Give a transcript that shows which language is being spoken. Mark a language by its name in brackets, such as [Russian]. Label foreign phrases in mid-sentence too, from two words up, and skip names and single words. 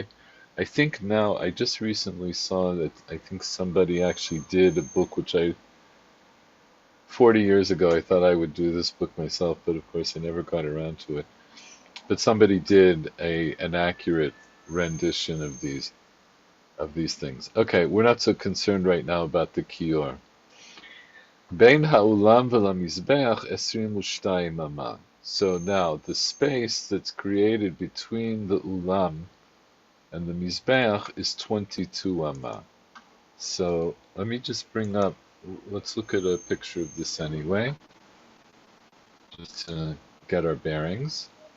[English] I think now, I just recently saw that I think somebody actually did a book which 40 years ago, I thought I would do this book myself, but of course I never got around to it. But somebody did an accurate rendition of these things. Okay, we're not so concerned right now about the kior. [Hebrew] בין האולם ולמזבח 22 אמה. [English] So now the space that's created between the ulam and the mizbeach is 22 ama. So let me just bring up. Let's look at a picture of this anyway, just to get our bearings.